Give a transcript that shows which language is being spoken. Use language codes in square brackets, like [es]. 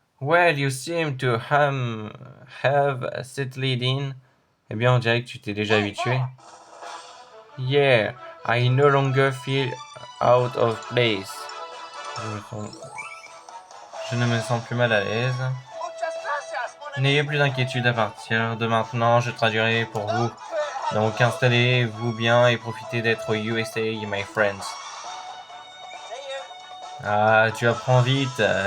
[en] Well, you seem to have settled in. [fr] Eh bien, on dirait que tu t'es déjà habitué. [en] Yeah, I no longer feel out of place. [fr] Je ne me sens plus mal à l'aise. [es] Muchas gracias, [fr] mon ami. N'ayez plus d'inquiétude à partir de maintenant, je traduirai pour vous. Donc installez-vous bien et profitez d'être au USA, [en] my friends. See you. [fr] Ah, tu apprends vite.